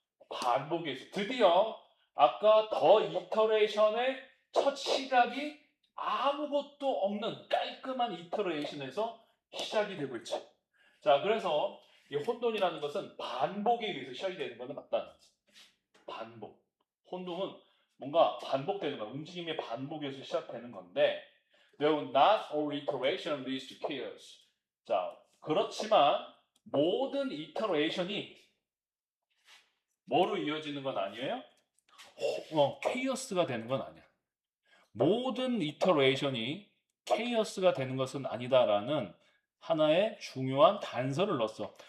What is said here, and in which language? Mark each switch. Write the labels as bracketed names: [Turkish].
[Korean] 반복에 의해서 드디어 아까 더 이터레이션의 첫 시작이 아무것도 없는 깔끔한 이터레이션에서 시작이 되고 있죠. 자, 그래서 이 혼돈이라는 것은 반복에 의해서 시작이 되는 것은 맞다는 거죠. 반복. 혼돈은 뭔가 반복되는 거야. 움직임의 반복에서 시작되는 건데 [English] though not all iteration leads to chaos. [Korean] 자, 그렇지만 모든 이터레이션이 뭐로 이어지는 건 아니에요? 케이오스가 되는 건 아니야. 모든 이터레이션이 케이오스가 되는 것은 아니다라는 하나의 중요한 단서를 넣었어.